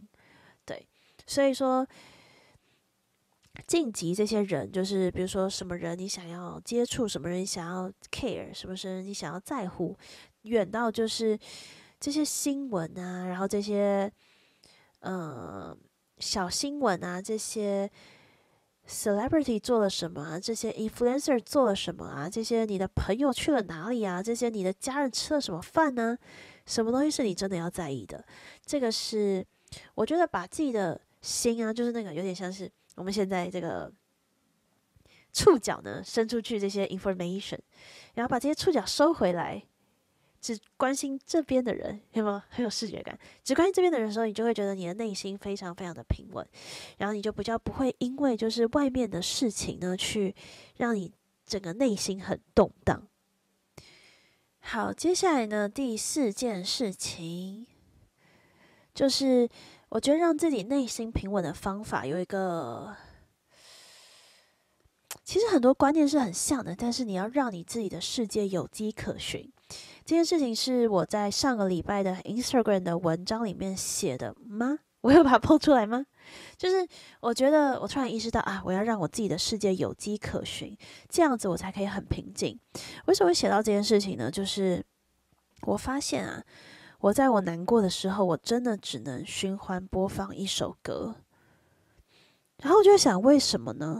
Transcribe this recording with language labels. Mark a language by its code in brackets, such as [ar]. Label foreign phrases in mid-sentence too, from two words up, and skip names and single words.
[zh] 對，所以說。晉級這些人，就是比如說什麼人你想要接觸，什麼人你想要 care，什麼人你想要在乎，遠到就是這些新聞啊，然後這些小新聞啊，這些 celebrity 做了什麼啊，這些 influencer 做了什麼啊，這些你的朋友去了哪裡啊，這些你的家人吃了什麼飯呢？什麼東西是你真的要在意的？這個是我覺得把自己的心啊，就是那個有點像是。我們現在這個觸角呢，伸出去這些 information，然後把這些觸角收回來，只關心這邊的人，有沒有很有視覺感？只關心這邊的人的時候，你就會覺得你的內心非常非常的平穩，然後你就比較不會因為就是外面的事情呢，去讓你整個內心很動盪。好，接下來呢，第4件事情就是。我覺得讓自己內心平穩的方法有一個，其實很多觀念是很像的，但是你要讓你自己的世界有跡可循。這件事情是我在上個禮拜的 Instagram 的文章裡面寫的嗎？我有把它 po 出來嗎？就是我覺得我突然意識到啊，我要讓我自己的世界有跡可循，這樣子我才可以很平靜。為什麼會寫到這件事情呢？就是我發現啊。我在我難過的時候，我真的只能循環播放一首歌，然後我就在想，為什麼呢？